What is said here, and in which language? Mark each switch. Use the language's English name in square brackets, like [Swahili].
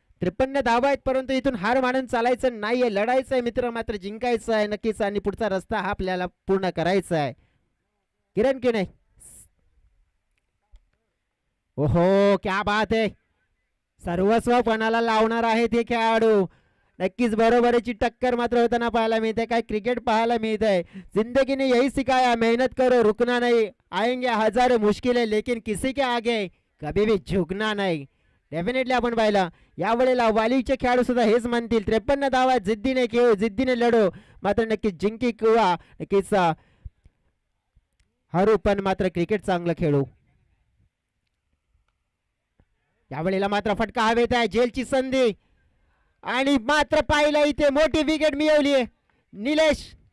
[Marathi] 53 धावा आहेत परंतु इथून हार मानून चालायचं नाहीये, लढायचं आहे मित्र, मात्र जिंकायचं आहे नक्कीच आणि पुढचा रस्ता हा आपल्याला पूर्ण करायचा आहे. किरण केने, ओहो [Hindi] क्या बात [Marathi] आहे, सर्वस्व पणाला लावणार आहेत हे खेळाडू. नक्कीच बरोबरीची टक्कर मात्र होताना पाहायला मिळते. काय क्रिकेट पाहायला मिळत आहे. [Hindi] जिंदगी ने यही सिखाया मेहनत करो रुकना नहीं, आएंगे हजारों मुश्किलें लेकिन किसी के आगे कभी भी झुकना नहीं. [Marathi] डेफिनेटली आपण पाहिलं यावेळेला वालीचे खेळाडू सुद्धा हेच म्हणतील. 53 धावा जिद्दीने खेळू, जिद्दीने लढो, मात्र नक्कीच जिंकी किंवा नक्कीच हरू पण मात्र क्रिकेट चांगलं खेळू. यावेळेला मात्र फटका हवेत आहे, जेलची संधी आणि मात्र पाहिलं इथे मोठी विकेट मिळवली आहे निलेश.